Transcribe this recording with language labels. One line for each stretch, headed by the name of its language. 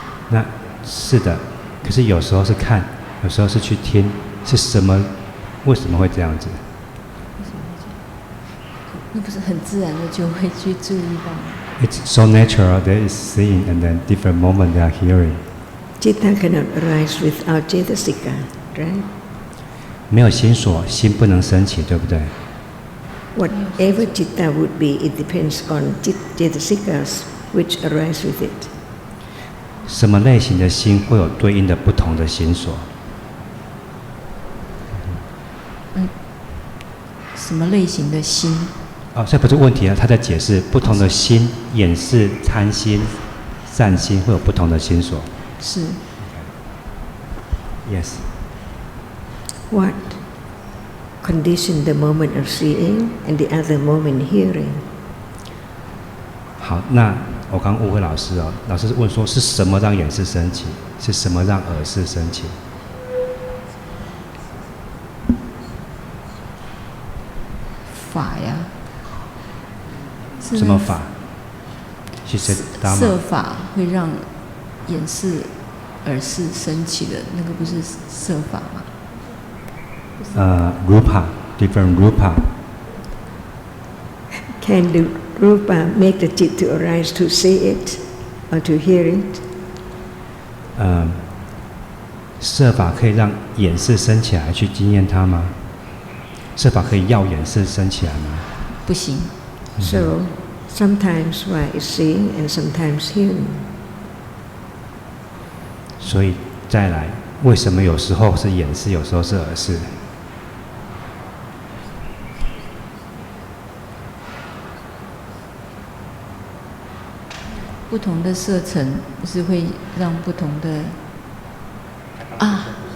Chinese: 那是的，可是有时候是看，有时候是去听，是什么？为什么会这样子？那不是很自然的就会去注意到。
English: It's so natural. There is seeing, and then different moment they are hearing. Citta cannot arise without cetasika, right?
Chinese: 没有心所，心不能升起，对不对？
English: Whatever citta would be, it depends on cetasikas which arise with it.
Chinese: 什么类型的心会有对应的不同的心所？什么类型的心？哦，这不是问题啊，他在解释不同的心，眼视、参心、善心会有不同的心所。是。
English: Yes. What condition the moment of seeing and the other moment hearing?
Chinese: 好，那我刚误会老师哦，老师问说是什么让眼视升起，是什么让耳视升起？法呀。什么法？其实色法会让眼视。耳视升起的那个不是色法吗
English: ？Rupa, different rupa. Can the rupa make the citta to arise to see it or to hear it?
Chinese: 色法可以让眼视升起来去经验它吗？色法可以要眼视升起来吗？不行。
English: So sometimes why is seeing and sometimes hearing.
Chinese: 所以再来，为什么有时候是眼视，有时候是耳视？不同的色层是会让不同的啊。